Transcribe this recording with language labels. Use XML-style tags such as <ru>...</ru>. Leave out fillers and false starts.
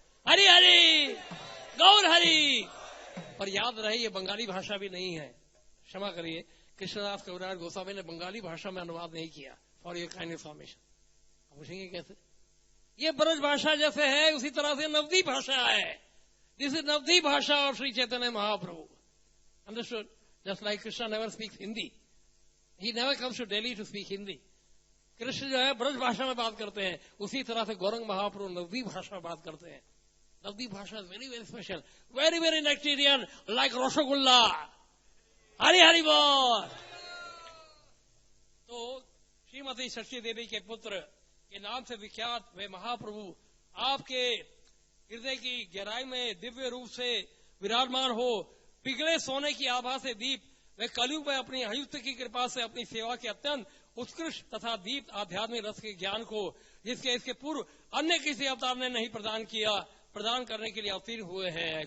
<hi>हरि हरि गौर हरि। पर याद रहे ये बंगाली भाषा भी नहीं है, क्षमा करिए, कृष्णदास कविराज गोस्वामी ने बंगाली भाषा में अनुवाद नहीं किया।</hi> <en>For your kind information.</en> <hi>आप पूछेंगे कैसे? ये ब्रज भाषा जैसे है उसी तरह से नवदी भाषा है।</hi> <en>This is Navadi bhasha of Shri Chaitanya Mahaprabhu. Understood? Just like Krishna never speaks Hindi. He never comes to Delhi to speak Hindi.</en> <hi>Krishna जो है ब्रज भाषा में बात करते हैं, उसी तरह से गौरंग महाप्रभु नवदी भाषा में बात करते हैं।</hi> <en>Navadi bhasha is very very special, very very nectarean, like rasgulla.</en> <hi>Hari Hari बोल। तो श्रीमती शशि देवी के पुत्र के नाम से विख्यात वे महाप्रभु आपके हृदय की गहराई में दिव्य रूप से विराजमान हो, पिघले सोने की आभा से दीप वे कलयुग में अपनी अयुक्त की कृपा से अपनी सेवा के अत्यंत उत्कृष्ट तथा दीप आध्यात्मिक रस के ज्ञान को, जिसके इसके पूर्व अन्य किसी अवतार ने नहीं प्रदान किया, प्रदान करने के लिए अवतीर्ण हुए हैं।</hi>